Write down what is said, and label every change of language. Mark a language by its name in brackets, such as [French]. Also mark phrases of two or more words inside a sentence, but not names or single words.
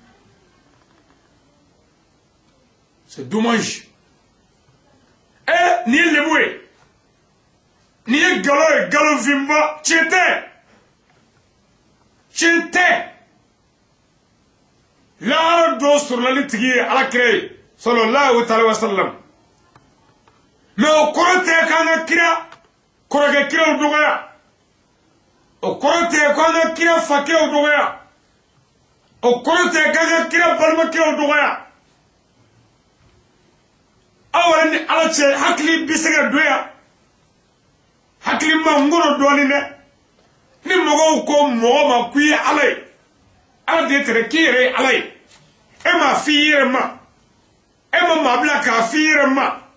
[French] C'est dommage. [Bambara] Ni ye lebu ye ni ye galo ye galofinba tiɲɛ tɛ lahara do surunali tigi ye alakira ye [Arabic] صلى الله عليه وسلم [Bambara] mais o kɔrɔ tɛ k'an ka kira kɔrɔkɛ kiraw dɔgɔya o kɔrɔ tɛ k'an ka kira fakiraw dɔgɔya o kɔrɔ tɛ k'an ka kira balimakiraw dɔgɔya aw yɛrɛ ni ala cɛ hakili bɛ se ka don yan hakili ma n kɔrɔ dɔɔnin dɛ ni mɔgɔw ko mɔgɔ ma k'i ye ala ye ala de tɛrɛ k'i yɛrɛ ye ala ye e ma f'i yɛrɛ ma e ma maa bila k'a f'i yɛrɛ ma